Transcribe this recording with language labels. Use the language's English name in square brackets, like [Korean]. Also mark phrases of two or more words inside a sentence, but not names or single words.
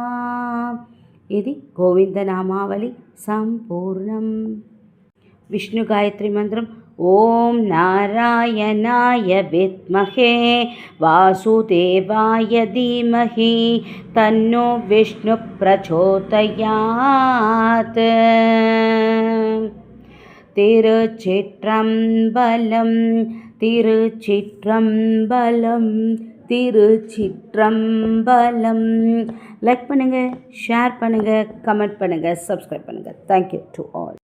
[Telugu] ఇది గోవిందనామావళి సంపూర్ణం. విష్ణు గాయత్రి మంత్రం [Sanskrit] ఓం నారాయణాయ విద్మహే వాసుదేవాయ ధీమహి తన్నో విష్ణు ప్రచోదయాత్. [Tamil] திருச்சிற்றம்பலம் திருச்சிற்றம்பலம் திருச்சிற்றம்பலம். லைக் பண்ணுங்கள், ஷேர் பண்ணுங்கள், கமெண்ட் பண்ணுங்கள், சப்ஸ்கிரைப் பண்ணுங்கள். [English] Thank you to all.